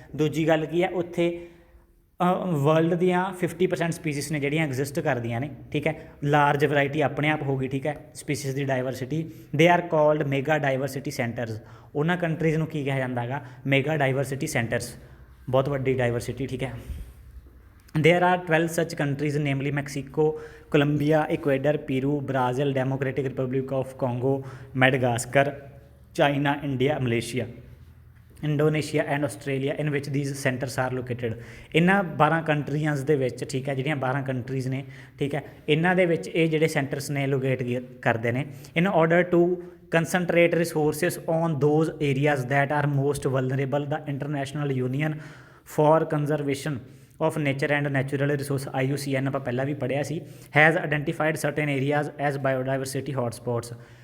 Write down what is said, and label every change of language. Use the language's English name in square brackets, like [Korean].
[Punjabi] ਦੂਜੀ ਗੱਲ ਕੀ ਹੈ, ਉੱਥੇ ਵਰਲਡ ਦੀਆਂ 50% ਸਪੀਸੀਜ਼ ਨੇ ਜਿਹੜੀਆਂ ਐਗਜ਼ਿਸਟ ਕਰਦੀਆਂ ਨੇ, ਠੀਕ ਹੈ। ਲਾਰਜ ਵੈਰਾਈਟੀ ਆਪਣੇ ਆਪ ਹੋ ਗਈ, ਠੀਕ ਹੈ, species ਦੀ diversity. [English] They are called mega diversity centres. [Punjabi] ਉਹਨਾਂ ਕੰਟਰੀਜ਼ ਨੂੰ ਕੀ ਕਿਹਾ ਜਾਂਦਾ ਹੈਗਾ, ਮੈਗਾ ਡਾਇਵਰਸਿਟੀ ਸੈਂਟਰਸ, ਬਹੁਤ ਵੱਡੀ ਡਾਇਵਰਸਿਟੀ, ਠੀਕ ਹੈ। [English] There are 12 such countries, namely Mexico, Colombia, Ecuador, Peru, Brazil, Democratic Republic of Congo, Madagascar, China, India, Malaysia, Indonesia and Australia, in which these centers are located। [Punjabi] ਇਹਨਾਂ 12 ਕੰਟਰੀਆਂ ਦੇ ਵਿੱਚ, ਠੀਕ ਹੈ, ਜਿਹੜੀਆਂ 12 ਕੰਟਰੀਜ਼ ਨੇ, ਠੀਕ ਹੈ, ਇਹਨਾਂ ਦੇ ਵਿੱਚ ਇਹ ਜਿਹੜੇ ਸੈਂਟਰਸ ਨੇ ਲੋਕੇਟ ਕਰਦੇ ਨੇ। [English] in order to concentrate resources on those areas that are most vulnerable, the International Union for Conservation of Nature and Natural Resource IUCN, [Punjabi] ਆਪਾਂ ਪਹਿਲਾਂ ਵੀ ਪੜ੍ਹਿਆ ਸੀ, [English] has identified certain areas as biodiversity hotspots।